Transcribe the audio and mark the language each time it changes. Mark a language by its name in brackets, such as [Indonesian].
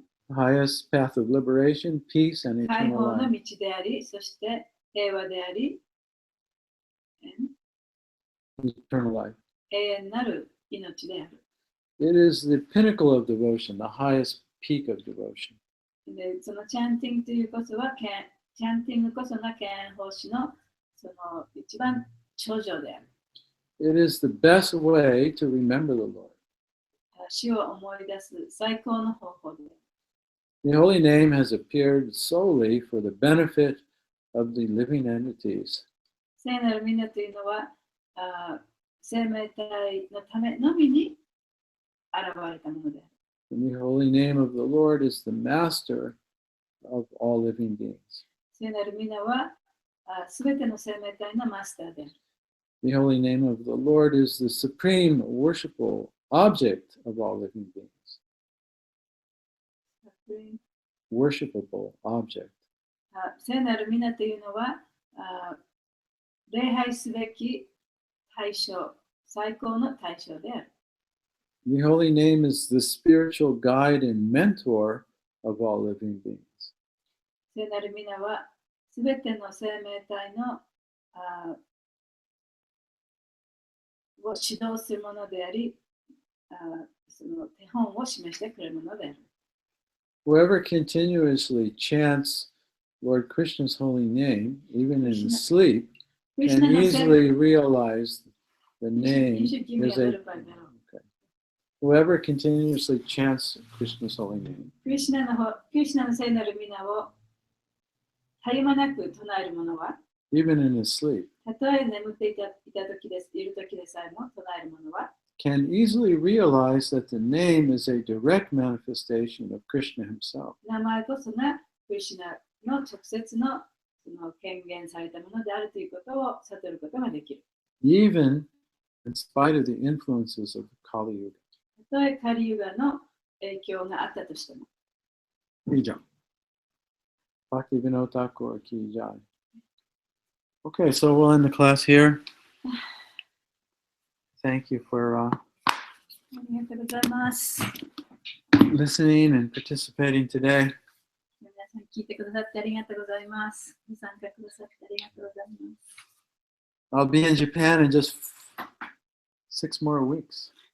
[English] highest path of liberation, peace, and [Japanese] 解 [English] eternal [Japanese] 放の [English] life. [Japanese] 道であり、そして平和であり、 [English] Eternal life. [Japanese] 永遠なる命である。 [English] It is the pinnacle of devotion, the highest peak of devotion. [Japanese] で、そのチャンティングというこそは、チャンティングこそが敬遠奉仕のその一番頂上である。 [English] It is the best way to remember the Lord. [Japanese] 主を思い出す最高の方法である。 [English] The holy name has appeared solely for the benefit of the living entities. [Japanese] 聖なる皆というのは、生命体のためのみに現れたものである。 [English] And the holy name of the Lord is the master of all living beings. [Japanese] 聖なる皆はすべての生命体のマスターである。 [English] The holy name of the Lord is the supreme worshipful object of all living beings. Worshipable object. [Japanese] 聖なる皆というのは礼拝すべき対象、最高の対象である。 [English] The holy name is the spiritual guide and mentor of all living beings. [Japanese] 聖なる皆はすべての生命体のを指導するものであり、その手本を示してくれるものである。 [English] Whoever continuously chants Lord Krishna's holy name, even in sleep, can easily realize the name is a... Whoever continuously chants Krishna's holy name. [Japanese] クリシュナの聖なる皆をたゆまなく唱えるものは、 [English] even in his sleep, [Japanese] たとえ眠っている時でさえも唱えるものは、 [English] can easily realize that the name is a direct manifestation of Krishna himself. [Japanese] 名前こそがクリシュナの直接のその権限されたものであるということを悟ることができる。 [English] Even in spite of the influences of Kali Yuga. [Japanese] たとえカリユガの影響があったとしても。 [Hindi] Ki jai. Bhakti Vinod Thakur ki jai. [English] Okay, so we'll end the class here. Thank you for [Japanese] ありがとうございます。 [English] listening and participating today. [Japanese] 皆さん聞いてくださってありがとうございます。ご参加くださってありがとうございます。 [English] I'll be in Japan in just 6 more weeks.